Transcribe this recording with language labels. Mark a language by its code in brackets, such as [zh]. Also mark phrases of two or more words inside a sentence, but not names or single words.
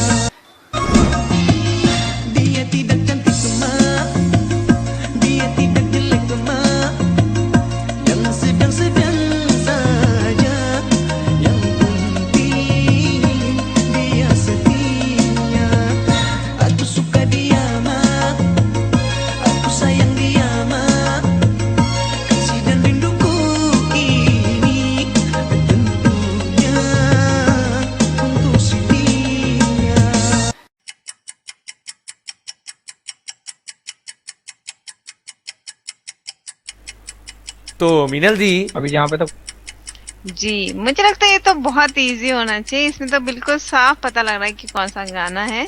[id] Dia tidak cantik cuma, dia tidak jelek cuma, yang sedang-sedang saja, yang penting dia setia. Aku suka dia mah, aku sayang dia mah, kasih dan rinduku ini tentunya untuk si dia. [hi] तो मीनल जी, अभी यहाँ पे तो जी, मुझे लगता है ये तो बहुत इजी होना चाहिए। इसमें तो बिल्कुल साफ पता लग रहा है कि कौन सा गाना है।